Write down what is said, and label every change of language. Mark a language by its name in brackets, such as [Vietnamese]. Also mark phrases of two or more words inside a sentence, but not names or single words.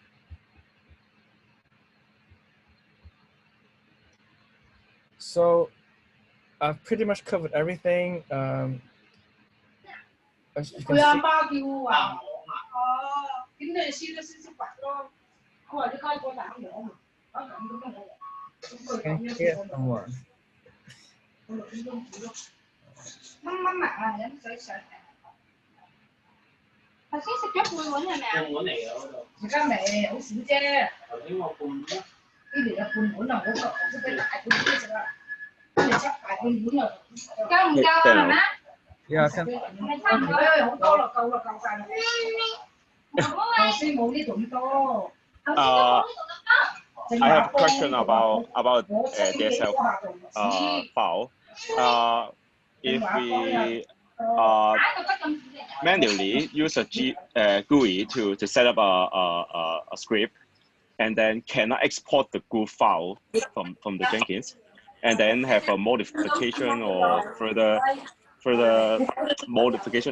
[English] So I've pretty much covered everything. As you can see, can you hear someone? [Cantonese] 頭先食咗半碗係咪啊？半碗嚟嘅嗰度。而家未，好少啫。頭先我半碗。呢條有半碗啊，我識俾大半碗食啦。跟住執大半碗又。夠唔夠啊？係咪啊 [English] ？Yeah, I can. [Cantonese] 係差唔多，好多啦，夠啦，夠曬啦。頭先冇呢度咁多。 [English] I have a question about DSL file. If we manually use a GUI to set up a script, and then cannot export the GUI file from the Jenkins, and then have a modification or further modification.